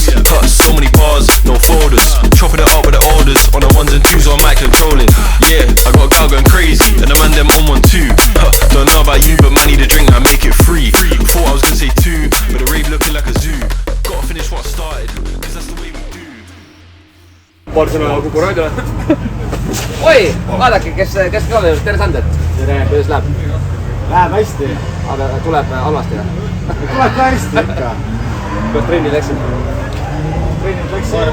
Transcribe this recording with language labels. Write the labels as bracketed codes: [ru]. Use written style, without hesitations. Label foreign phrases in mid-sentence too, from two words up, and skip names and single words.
[en] So many bars, no folders. Chopping it up with the orders. On the ones and twos on mic controlling. Yeah, I got a girl going crazy. And the man them on one too. Don't know about you, but man need a drink, I make it free. Thought I was gonna say two, but the rave looking like a zoo. Gotta finish what I started, cause that's the way we do. [et] Paar sõna Kuku raadiole. Oi, vaadake, kes ka veel, tere Sander. Tere. Kuidas läheb? Läheb hästi. Aga tuleb halvasti või? Tuleb ka hästi ikka. Kuidas trennid läksid? Trennid läksid.